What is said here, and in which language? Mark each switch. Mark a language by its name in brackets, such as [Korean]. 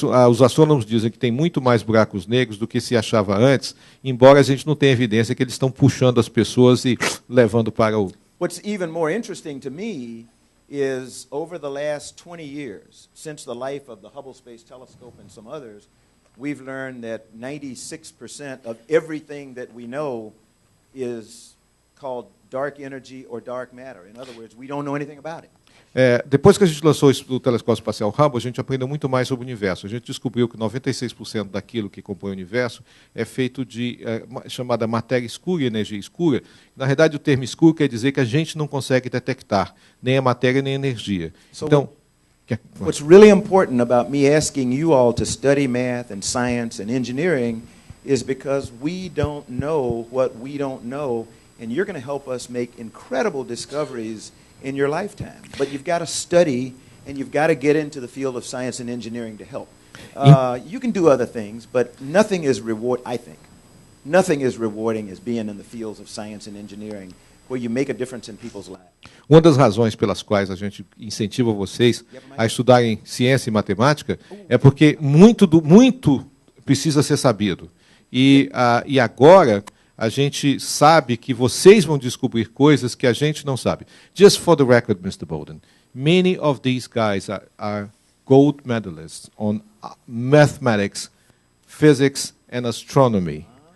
[Portuguese] Os astrônomos dizem que tem muito mais buracos negros do que se achava antes, embora a gente não tenha evidência que eles estão puxando as pessoas e levando para o... [English] What's even more interesting to me is over the last 20 years, since the life of the Hubble Space Telescope and some others, we've learned that 96% of everything that we know is called dark energy or dark matter. In other words, we don't know anything about it. [Portuguese] Depois que a gente lançou o telescópio espacial Hubble, a gente aprendeu muito mais sobre o universo. A gente descobriu que 96% daquilo que compõe o universo é feito de chamada matéria escura e energia escura. Na verdade, o termo escuro quer dizer que a gente não consegue detectar nem a matéria nem a energia. Então, [English] what's really important about me asking you all to study math and science and engineering is because we don't know what we don't know, and you're going to help us make incredible discoveries in your lifetime. But you've got to study, and you've got to get into the field of science and engineering to help. You can do other things, but nothing is I think, nothing is rewarding as being in the fields of science and engineering, where you make a difference in people's lives. [Portuguese] Uma das razões pelas quais a gente incentiva vocês a estudarem ciência e matemática é porque muito precisa ser sabido. E agora a gente sabe que vocês vão descobrir coisas que a gente não sabe. [English] Just for the record, Mr. Bolden, many of these guys are gold medalists on mathematics, physics, and astronomy.